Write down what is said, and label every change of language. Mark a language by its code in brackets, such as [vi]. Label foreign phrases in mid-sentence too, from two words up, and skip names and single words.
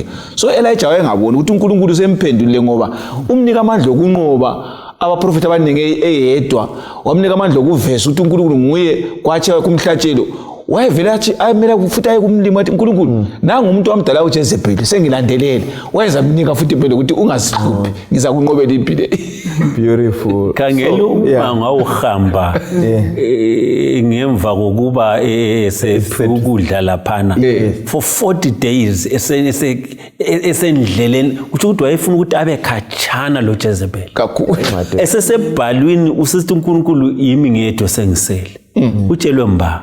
[nd] So Elijah wayengabona ukuthi uNkulunkulu usemphendulile ngoba umnika amandla okunqoba abaprofeti abaningi eyedwa, wamnika amandla okuveza ukuthi uNkulunkulu nguye kwathi kumhlatshelo. Wayevela athi ayimela futhi aye kumlimo athi uNkulunkulu nanga umuntu wamdala uJezebeli sengilandelele wayeza mnika futhi impela ukuthi ungazihluphi ngiza kunqobela impilo. [en] Beautiful. [nd] Khangela uma uhamba ngemva kokuba ukudla laphana [en] for 40 days [nd] esendleleni kuthi ukuthi wayefuna ukuthi abe khatshana lo Jezebeli kakhulu. Esesebhalwini usithi uNkulunkulu yimi ngedwa sengisele utshelwe mba.